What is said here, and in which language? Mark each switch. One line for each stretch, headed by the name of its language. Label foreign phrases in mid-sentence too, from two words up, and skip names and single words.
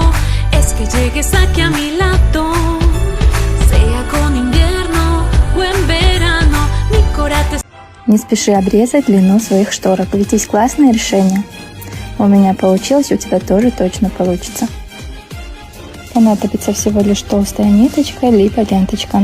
Spanish: es que llegues aquí a mi lado, sea con invierno o en verano, mi corazón.
Russian: Не спеши обрезать длину своих шторок, ведь есть классное решение. У меня получилось, у тебя тоже точно получится. Понадобится всего лишь толстая ниточка, либо ленточка.